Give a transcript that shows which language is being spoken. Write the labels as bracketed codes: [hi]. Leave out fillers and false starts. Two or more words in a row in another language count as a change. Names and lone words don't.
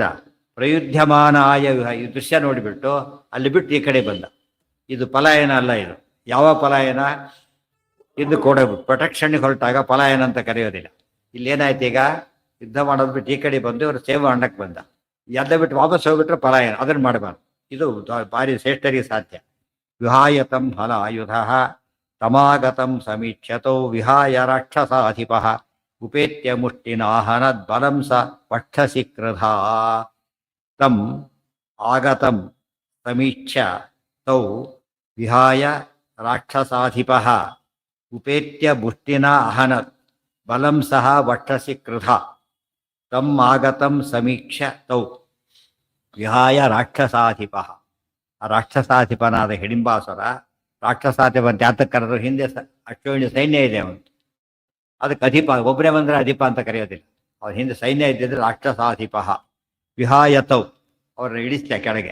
[sa] ಪ್ರಯುಧ್ಯಮಾನ ಆಯವ್ಯೂಹ, [kn] ಈ ದೃಶ್ಯ ನೋಡಿಬಿಟ್ಟು ಅಲ್ಲಿ ಬಿಟ್ಟು ಈ ಕಡೆ ಬಂದ. ಇದು ಪಲಾಯನ ಅಲ್ಲ. ಇದು ಯಾವ ಪಲಾಯನ? ಇದು ಕೂಡ ಪ್ರೊಟೆಕ್ಷನ್ಗೆ ಹೊರಟಾಗ ಪಲಾಯನ ಅಂತ ಕರೆಯೋದಿಲ್ಲ. ಇಲ್ಲಿ ಏನಾಯ್ತು? ಈಗ ಯುದ್ಧ ಮಾಡೋದು ಬಿಟ್ಟು ಈ ಕಡೆ ಬಂದು ಇವರು ಸೇವೆ ಮಾಡಕ್ಕೆ ಬಂದ. ಎಲ್ಲ ಬಿಟ್ಟು ವಾಪಸ್ ಹೋಗ್ಬಿಟ್ರೆ ಪಲಾಯನ, ಅದನ್ನು ಮಾಡಬಾರ್ದು. ಇದು ಭಾರಿ ಶ್ರೇಷ್ಠರಿಗೆ ಸಾಧ್ಯ. [sa] ವಿಹಾಯತಂ ಹಲಾಯುಧ ತಮಾಗತಂ ಸಮೀಕ್ಷತೌ ವಿಹಾಯ ರಾಕ್ಷಸಾಧಿಪ ಉಪೇತ್ಯ ಮುಷ್ಟಿನಾಹನದ್ ಬಲಂ ಸ ವಕ್ಷಸಿ ಕ್ರಧ. ತಂ ಆಗತಂ ಸಮೀಕ್ಷ್ಯ ತೌ ವಿಹಾಯ ರಾಕ್ಷಸಾಧಿಪ ಉಪೇತ್ಯ ಮುಷ್ಟಿನ ಅಹನತ್ ಬಲಂ ಸಹ ವಕ್ಷಸಿ ಕ್ರಧ. ತಂ ಆಗತಂ ಸಮೀಕ್ಷ್ಯ ತೌ ವಿಹಾಯ ರಾಕ್ಷಸಾಧಿಪ. [kn] ಆ ರಾಕ್ಷಸಾಧಿಪನಾದ ಹಿಡಿಂಬಾಸುರ, ರಾಕ್ಷಸಾಧಿಪ ಅಂತ ಯಾತಕ್ಕೆ ಕರೆದ್ರು? ಹಿಂದೆ ಅಶ್ವನಿ ಸೈನ್ಯ ಇದೆ ಅವನು, ಅದಕ್ಕೆ ಅಧಿಪ. ಒಬ್ಬರೇ ಬಂದರೆ ಅಧಿಪ ಅಂತ ಕರೆಯೋದಿಲ್ಲ. ಅವ್ರ ಹಿಂದೆ ಸೈನ್ಯ ಇದ್ದಿದ್ರೆ ರಾಕ್ಷಸಾಧಿಪ. ವಿಹಾಯತೌ, ಅವ್ರನ್ನ ಇಳಿಸ್ತ ಕೆಳಗೆ.